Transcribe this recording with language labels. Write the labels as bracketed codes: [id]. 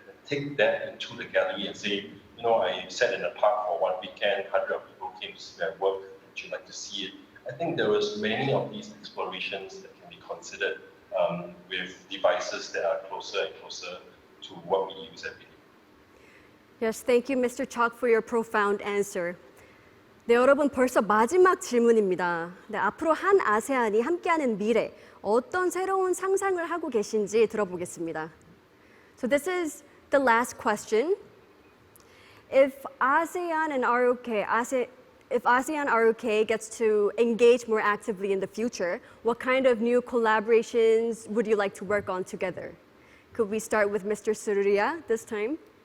[en] And take that into the gallery and say, I sat in the park for one weekend, 100 people came to see my work, would you like to see it? I think there was many of these explorations that can be considered with devices that are closer and closer to what we use every day. Yes, thank you, Mr. Chalk, for your profound answer. [ko] 네, 여러분 벌써 마지막 질문입니다. 네, 앞으로 한 아세안이 함께하는 미래, 어떤 새로운 상상을 하고 계신지 들어보겠습니다. [en] So this is the last question. If ASEAN and ROK gets to engage more actively in the future, what kind of new collaborations would you like to work on together? Could we start with Mr. Surya this time?